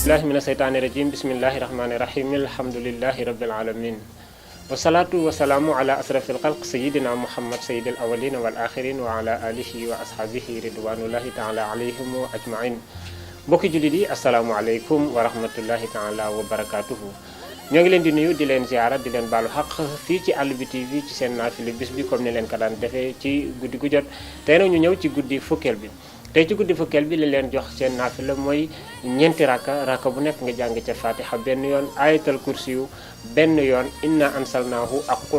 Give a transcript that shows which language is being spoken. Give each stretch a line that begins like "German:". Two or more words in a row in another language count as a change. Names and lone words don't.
Arabic: من الشيطان الرجيم بسم الله الرحمن الرحيم الحمد لله رب العالمين والصلاة والسلام على أشرف الخلق سيدنا محمد سيد الأولين والآخرين وعلى آله وأصحابه رضوان الله تعالى عليهم أجمعين
Wolof: mbokki jullit yi
Arabic: السلام عليكم ورحمة الله تعالى وبركاته
Wolof: ñoo ngi leen di nuyu di leen ziara di leen baalu xaq fii ci Àll bi TV ci seen naafila bis bi comme ni leen ko daan defee ci guddi gu jot tey nag ñu ñëw ci guddi fukkeel bi tey ci guddi fukkeel bi li leen jox seen naafila mooy ñeenti raka bu nekk nga jàng ca fatiha benn yoon
Arabic: آية الكرسي
Wolof: yu benn yoon
Arabic: إنا أنزلناه
Wolof: ak qul